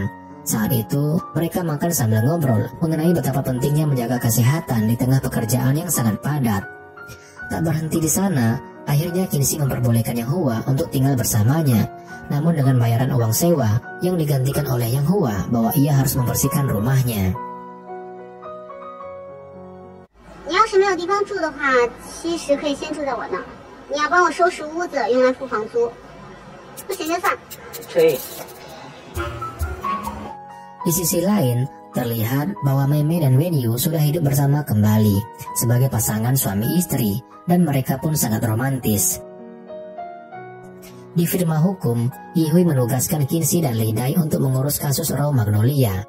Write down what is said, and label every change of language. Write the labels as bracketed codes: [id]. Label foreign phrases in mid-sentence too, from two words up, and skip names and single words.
[id] Saat itu, mereka makan sambil ngobrol mengenai betapa pentingnya menjaga kesehatan di tengah pekerjaan yang sangat padat. Tak berhenti di sana, akhirnya Kinsey memperbolehkan Yang Hua untuk tinggal bersamanya, namun dengan bayaran uang sewa yang digantikan oleh Yang Hua bahwa ia harus membersihkan rumahnya. [zh] 你要是没有地方住的话，其实可以先住在我那儿。你要帮我收拾屋子，用来付房租。不行就算。可以。 [id] Di sisi lain, terlihat bahwa Mei dan Wenyu sudah hidup bersama kembali sebagai pasangan suami istri dan mereka pun sangat romantis. Di firma hukum, Yihui menugaskan Kinsey dan Li Dai untuk mengurus kasus Raw Magnolia.